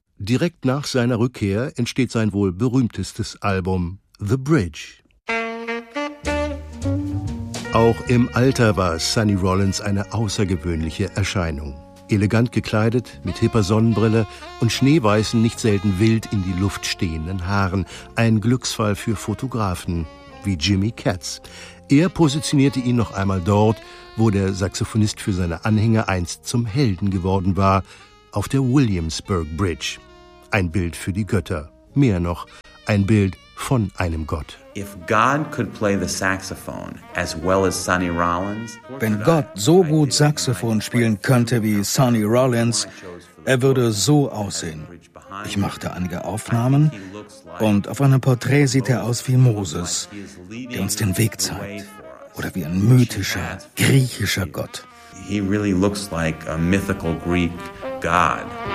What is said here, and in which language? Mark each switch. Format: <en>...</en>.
<de>Direkt nach seiner Rückkehr entsteht sein wohl berühmtestes Album, The Bridge. Auch im Alter war Sonny Rollins eine außergewöhnliche Erscheinung. Elegant gekleidet, mit hipper Sonnenbrille und schneeweißen, nicht selten wild in die Luft stehenden Haaren. Ein Glücksfall für Fotografen wie Jimmy Katz. Er positionierte ihn noch einmal dort, wo der Saxophonist für seine Anhänger einst zum Helden geworden war, auf der Williamsburg Bridge. Ein Bild für die Götter. Mehr noch, ein Bild von einem Gott.</de> <en>If God could play the saxophone as well as Sonny Rollins,</en> <de>wenn Gott so gut Saxophon spielen könnte wie Sonny Rollins, er würde so aussehen. Ich machte einige Aufnahmen und auf einem Porträt sieht er aus wie Moses, der uns den Weg zeigt, oder wie ein mythischer griechischer Gott.</de> <en>He really looks like a mythical Greek god.</en>